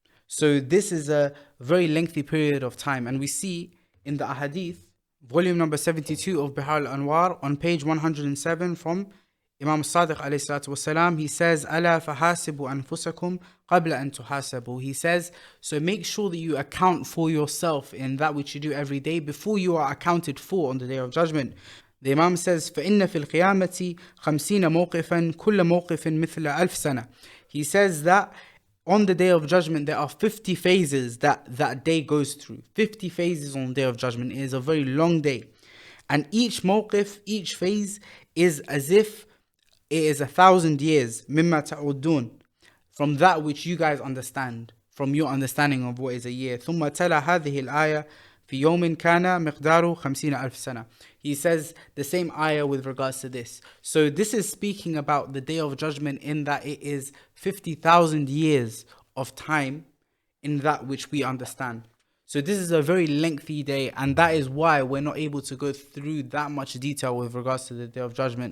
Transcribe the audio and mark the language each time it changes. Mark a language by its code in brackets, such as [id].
[en] So this is a very lengthy period of time, and we see in the ahadith, volume number 72 of Bihar al-Anwar, on page 107 from Imam Sadiq alayhi salatu wasalam, he says, [ar] أَلَا فَحَاسِبُوا أَنفُسَكُمْ قَبْلَ أَن تُحَاسَبُوا. [en] He says, so make sure that you account for yourself in that which you do every day before you are accounted for on the Day of Judgment. The Imam says, [ar] فَإِنَّ فِي الْقِيَامَةِ 50 مَوْقِفًا كُلَّ مَوْقِفٍ مِثْلَ 1000 سَنَةً. [en] He says that on the Day of Judgment, there are 50 phases that day goes through. 50 phases on the Day of Judgment. It is a very long day. And each mawqif, each phase is as if it is 1,000 years. [ar] مِمَّا تَعُدُّونَ. [en] From that which you guys understand, from your understanding of what is a year. [ar] ثُمَّ تَلَى هَذِهِ الْآيَةِ في يوم كان مقداره 50,000 سنة. [en] He says the same ayah with regards to this. So this is speaking about the Day of Judgment in that it is 50,000 years of time in that which we understand. So this is a very lengthy day, and that is why we're not able to go through that much detail with regards to the Day of Judgment.